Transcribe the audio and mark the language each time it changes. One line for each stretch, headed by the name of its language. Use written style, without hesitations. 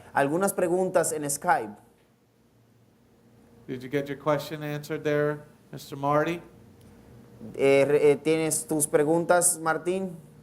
Spanish: Algunas preguntas en Skype.
English: Did you get your question answered there, Mr. Marty?
Spanish: ¿Tienes tus preguntas, Martín?